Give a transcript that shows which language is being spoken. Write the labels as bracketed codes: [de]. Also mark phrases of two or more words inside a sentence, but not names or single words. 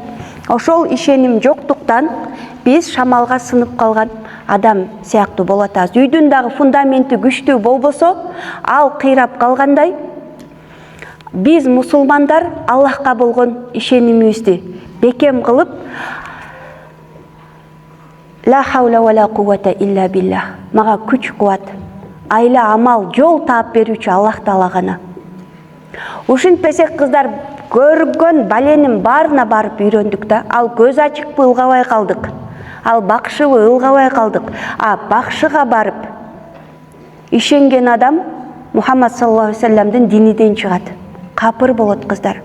[ky] Ошол ишеним жоктуктан биз шамалга сынып калган адам сыяктуу болуп атабыз. Үйдүн дагы фундаменти күчтүү болбосо, ал кыйрап калгандай, биз мусулмандар Аллахка болгон ишенимибизди бекем кылып, [ar] لا حول ولا قوة إلا بالله, [ky] мага күч кубат, айла амал, жол таап берүүчү Аллах Таала гана. Ушинтпесек кыздар, көргөн баленин баарына барып үйрөндүк да. Ал көз ачыкпы ылгабай калдык, ал бакшыбы ылгабай калдык. Бакшыга барып ишенген адам Мухаммад [ar] صلى الله عليه وسلم [ky] диниден чыгат, капыр болот кыздар.